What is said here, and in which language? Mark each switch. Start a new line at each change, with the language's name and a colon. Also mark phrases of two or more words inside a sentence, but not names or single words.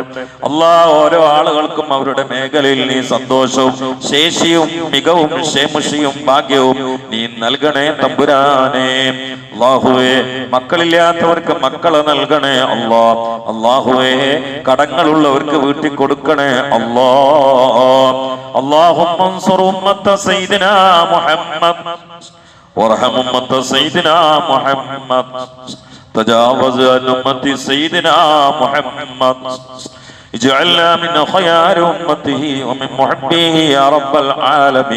Malayalam: ഓരോ ആളുകൾക്കും അവരുടെ മേഖലയിൽ നീ സന്തോഷവും ശേഷിയും മികവും ക്ഷേമഷിയും ഭാഗ്യവും നീ നൽകണേ തമ്പുരാനേ. അല്ലാഹുവേ, മക്കളില്ലാത്തവർക്ക് മക്കളെ നൽകണേ അല്ലാഹുവേ. കടങ്ങളുള്ളവർക്ക് വീട്ടിൽ കൊടുക്കണേ
Arabic: اللهم انصر أمة سيدنا محمد وارحم أمة سيدنا محمد تجاوز عن أمة سيدنا محمد اجعلنا من خيار أمته ومن محبيه يا رب العالمين.